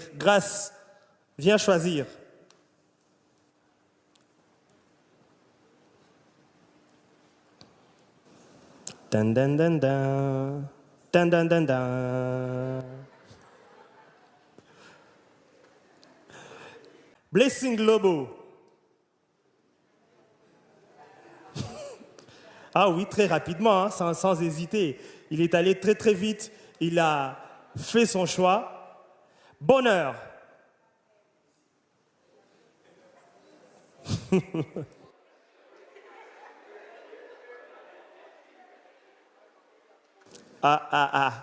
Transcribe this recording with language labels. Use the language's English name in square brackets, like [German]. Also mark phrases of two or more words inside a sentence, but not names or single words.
[French] Grâce, viens choisir. Dan, dan, dan, dan. Dan, dan, dan, dan. Blessing Lobo. Ah oui, très rapidement, hein, sans hésiter. Il est allé très très vite. Il a fait son choix. Bonheur. Ah.